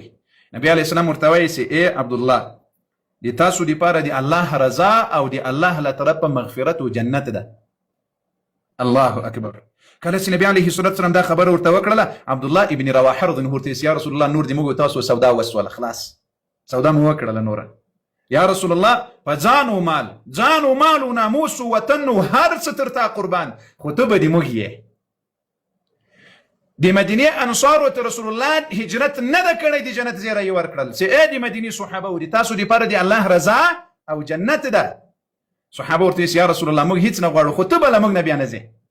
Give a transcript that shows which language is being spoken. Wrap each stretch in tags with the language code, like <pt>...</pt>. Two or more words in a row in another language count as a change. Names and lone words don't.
<ps>نبی علیه السلام ورته وایي چې ای عبدالله د تاسو دپاره د الله رضا او د الله له طرفه مغفرت و جنت ده.</ps> <ar>الله اکبر.</ar> <ps>کله چې نبی</ps> <ar>علیه الصلاة والسلام</ar> <ps>دا خبره ورته وکړله عبدالله ابن رواحه</ps> <ar>رضی الله عنه یا رسول الله</ar> <ps>نور دې موږ تاسو سودا وسوله خلاص سودا مو وکړله نوره</ps> <ar>یا رسول الله</ar> <ps>په ځان و مال و ناموس و وطن و هر څه تر تا قربان خو ته به د موږ یې. د مدینې انصارو ته رسول الله هجرت نه ده کړی د جنت زیری یې ورکړل چې ای د مدینې صحابه و د تاسو دپاره د الله رضا او جنت ده. صحابه ورته</ps> <ar>یا رسول الله</ar> <ps>موږ هیڅ نه غواړو خو ته به له موږ نه بیا نه ځې.</ps>